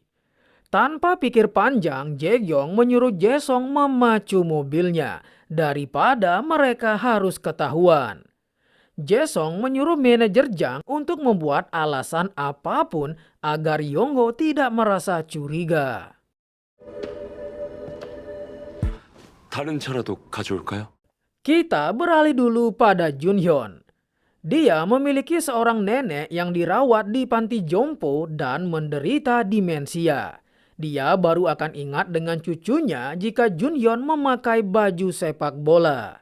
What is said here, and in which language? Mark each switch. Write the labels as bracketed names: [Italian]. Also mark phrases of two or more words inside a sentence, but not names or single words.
[Indonesian] Tanpa pikir panjang, Jae-gyong menyuruh Jae-song memacu mobilnya daripada mereka harus ketahuan. Jae-song menyuruh manajer Jang untuk membuat alasan apapun agar Yongho tidak merasa curiga. [Korean] 다른 차라도 가져올까요? [Indonesian] Kita beralih dulu pada Junhyun. Dia memiliki seorang nenek yang dirawat di panti jompo dan menderita demensia. Dia baru akan ingat dengan cucunya jika Junhyun memakai baju sepak bola.